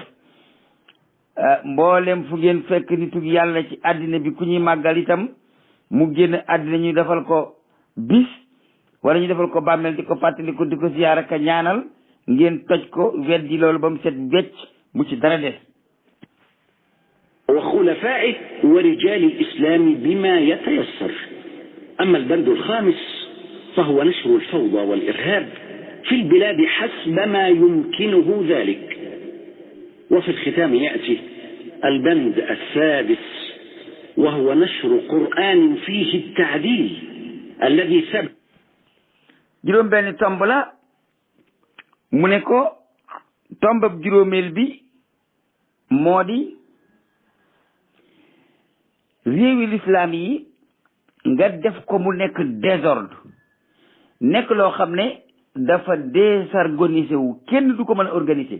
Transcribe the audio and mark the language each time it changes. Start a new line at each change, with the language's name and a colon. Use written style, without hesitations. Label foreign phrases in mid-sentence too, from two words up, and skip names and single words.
Wolof: mboolem fu ngeen fekk nitug yàlla ci àddina bi ku ñuy màggal itam mu génn àddina ñu defal ko bis wala ñu defal ko bàmmeel di ko fàttali ko di ko ziyaara ka ñaanal, ngeen toj ko weddi loolu ba mu set wecc bu ci dara des.
Arabic: وخلفائه ورجال الإسلام بما يتيسر. أما البند الخامس فهو نشر الفوضى والإرهاب في البلاد حسب ما يمكنه ذلك. وفي الختام يأتي البند السادس وهو نشر قرآن فيه التعديل الذي ثبت.
Wolof: juróom benn tomb la mu ne ko tombab juróomeel bi moo di réewi lislaam yi nga def ko mu nekk désordre, nekk loo xam ne dafa désorganisé wu, kenn du ko mën a organiser.